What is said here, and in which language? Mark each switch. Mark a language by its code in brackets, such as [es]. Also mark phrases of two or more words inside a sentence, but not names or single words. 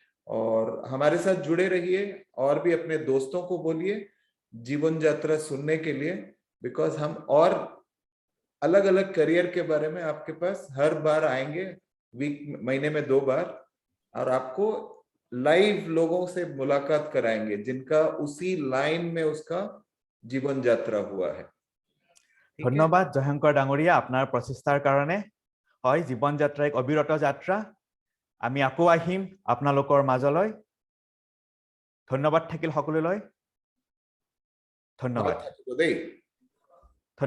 [hi] और हमारे साथ जुड़े रहिए, और भी अपने दोस्तों को बोलिए जीवन यात्रा सुनने के लिए, बिकॉज हम और अलग अलग करियर के बारे में आपके पास हर बार आएंगे, महीने में 2 बार, और आपको लाइव लोगों से मुलाकात कराएंगे जिनका उसी लाइन में उसका जीवन यात्रा हुआ है। [as] ধন্যবাদ জয়শংকৰ ডাঙৰীয়া আপোনাৰ প্ৰচেষ্টাৰ কাৰণে। হয়, জীৱন যাত্ৰা এক অবিৰত যাত্ৰা। আমি আকৌ আহিম আপোনালোকৰ মাজলৈ। ধন্যবাদ থাকিল সকলোলৈ। ধন্যবাদ। ধন্যবাদ। ধন্যবাদ।